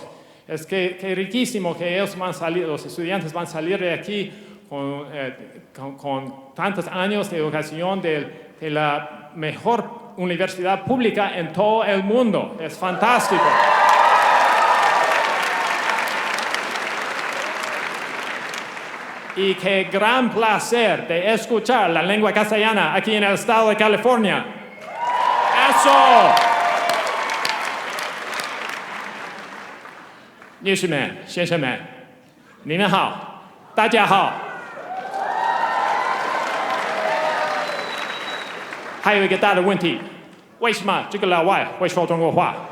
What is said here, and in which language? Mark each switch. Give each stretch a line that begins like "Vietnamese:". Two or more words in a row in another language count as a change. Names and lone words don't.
Spanish: Es que riquísimo que ellos van a salir, los estudiantes van a salir de aquí con tantos años de educación de la mejor universidad pública en todo el mundo. Es fantástico. Y qué gran placer de escuchar la lengua castellana aquí en el estado de California. ¡Eso!
Chinese: 女士们、先生们，你们好，大家好。还有一个大的问题，为什么这个老外会说中国话？